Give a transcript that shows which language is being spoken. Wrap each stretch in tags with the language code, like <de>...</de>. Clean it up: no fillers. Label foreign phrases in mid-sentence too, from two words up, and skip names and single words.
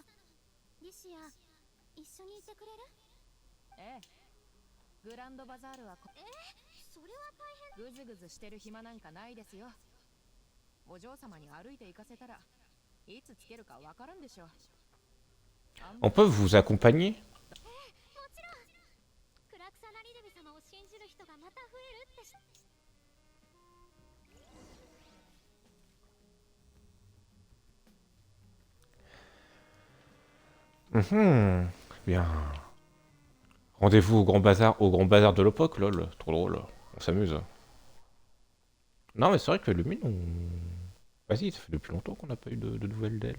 <ja>リシア一緒にいてくれる？ええ、グランドバザールはそれは大変。ぐずぐずしてる暇なんかないですよ。お嬢様に歩いて行かせたらいつつけるかわからんでしょう。あん</ja> <fr>On peut vous accompagner?</fr> <ja>もちろん。クラクサナリデビ様を信じる人がまた増えるってし。</ja> <fr>Mhm. Bien. Rendez-vous au grand bazar de l'époque, lol. Trop drôle. On s'amuse. Non, mais c'est vrai que Lumine, on... Vas-y, ça fait depuis longtemps qu'on n'a pas eu de nouvelles d'elle.</fr>